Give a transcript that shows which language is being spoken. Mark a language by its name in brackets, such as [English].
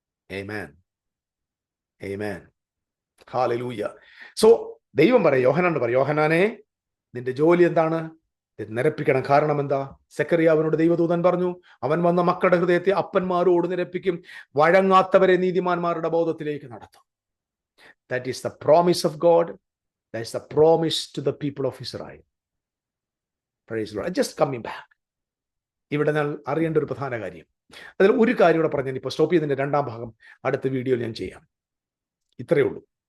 [Malayalam] ആമേൻ, ആമേൻ, hallelujah. So ദൈവം പറയും, യോഹന്നാനോട് പറയും, യോഹന്നാനെ നിന്റെ ജോലി എന്താണ്? നിരപ്പിക്കണം. കാരണം എന്താ? സെക്കറിയാവിനോട് ദൈവദൂതൻ പറഞ്ഞു, അവൻ വന്ന മക്കളുടെ ഹൃദയത്തെ അപ്പന്മാരോട് നിരപ്പിക്കും, വഴങ്ങാത്തവരെ നീതിമാന്മാരുടെ ബോധത്തിലേക്ക് നടത്തും. [English] That is the promise of God. That is the promise to the people of Israel. Praise the Lord. Just coming back. [Malayalam] ഇവിടെ ഞാൻ അറിയേണ്ട ഒരു പ്രധാന കാര്യം, അതിൽ ഒരു കാര്യം കൂടെ പറഞ്ഞാൽ ഇപ്പോൾ സ്റ്റോപ്പ് ചെയ്തതിന്റെ 2ാം ഭാഗം അടുത്ത വീഡിയോയിൽ ഞാൻ ചെയ്യാം. ഇത്രയേ ഉള്ളൂ.